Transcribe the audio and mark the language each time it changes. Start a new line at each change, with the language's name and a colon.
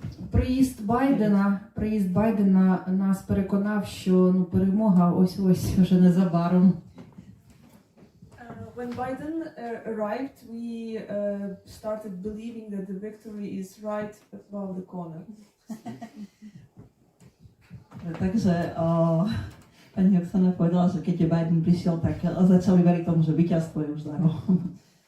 Ukrainian: Приїзд Байдена нас переконав, що перемога ось-ось вже незабаром.
English: When Biden arrived, we started believing that the victory is right above the corner.
Slovak: Takže pani Oksana povedala, že keď Biden prišiel, tak začali veriť tomu, že víťazstvo je už za rohom.